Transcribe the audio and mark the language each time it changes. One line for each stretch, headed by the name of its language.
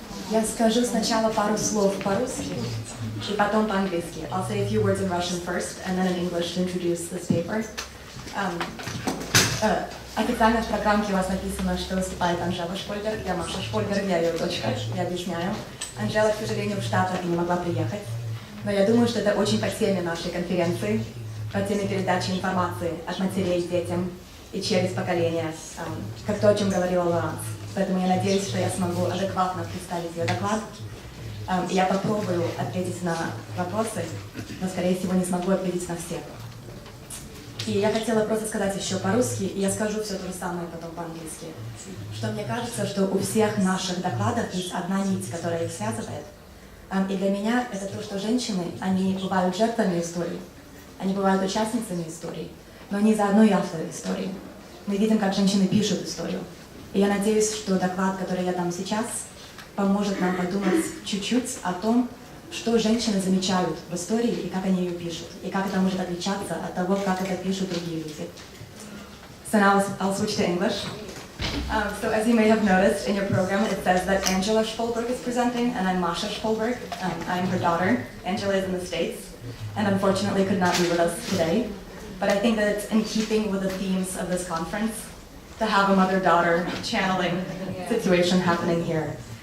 Russian: Я скажу сначала пару слов по-русски и потом по-английски.
English: I'll say a few words in Russian first and then in English to introduce this paper.
Russian: Официально в программке у вас написано, что выступает Анжела Шпольберг, я Маша Шпольберг, я ее дочка, я объясняю. Анжела, к сожалению, в Штатах не могла приехать, но я думаю, что это очень по теме нашей конференции, по теме передачи информации от матерей к детям и через поколения, как то, о чем говорила Лоранс. Поэтому я надеюсь, что я смогу адекватно представить ее доклад. Я попробую ответить на вопросы, но, скорее всего, не смогу ответить на все. И я хотела просто сказать еще по-русски, и я скажу все то же самое потом по-английски. Что мне кажется, что у всех наших докладов есть одна нить, которая их связывает. И для меня это то, что женщины, они бывают жертвами истории, они бывают участницами истории, но они заодно и авторы истории. Мы видим, как женщины пишут историю. И я надеюсь, что доклад, который я дам сейчас, поможет нам подумать чуть-чуть о том, что женщины замечают в истории и как они ее пишут, и как это может отличаться от того, как это пишут другие люди.
English: So now I'll switch to English. So as you may have noticed in your program, it says that Angela Shpolberg is presenting, and I'm Masha Shpolberg. I'm her daughter. Angela is in the States, and unfortunately could not be with us today. But I think that it's in keeping with the themes of this conference to have a mother-daughter channeling situation happening here.